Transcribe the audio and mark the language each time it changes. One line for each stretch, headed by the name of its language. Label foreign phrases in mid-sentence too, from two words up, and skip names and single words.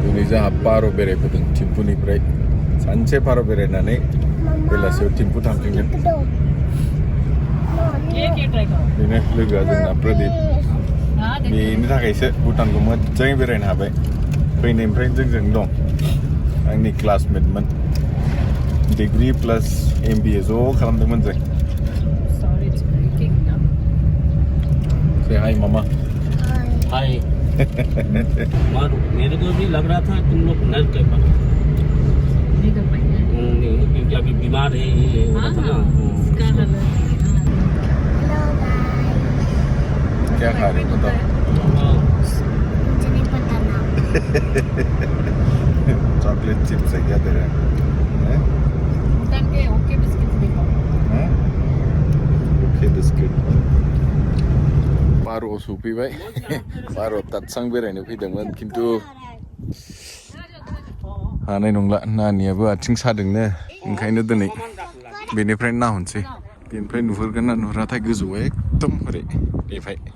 Bodo: जोंहा पार' बेरायबोदों थिम्फुनिफ्राय सानसे पार' बेरायनानै बेलासियाव थिम्फु थांफिनगोन बेनो लोगोआ जोंना प्रदीप बेनि थाखायसो भुटानखौ मोजाङै बेरायनो हाबाय फैनायनिफ्रायनो जोंजों दं आंनि क्लासमेटमोन
English: degree plus
Bodo: MBA ज' खालामदोंमोन जों
English: say hi
Bodo: मामा
Hindi: हाय मेरे को भी लग रहा था तुम लोग नर के पास क्योंकि अभी बीमार है ये हो रहा था ना क्या खा रहे हो बताओ मुझे नहीं पता ना चॉकलेट चिप्स है क्या तेरा
English: okay biscuit
Hindi: देखो
English: okay biscuit
Bodo: पार' सफैबाय पार' तात्सां बेरायनो फैदोंमोन खिन्थु हानाय नंला नानियाबो आथिं सादोंनो ओंखायनो दिनै बेनिफ्राय नाहरनोसै बेनिफ्राय नुहुरगोन ना नुहुराथाय गोजौआव एकदम ओरै बेनिफ्राय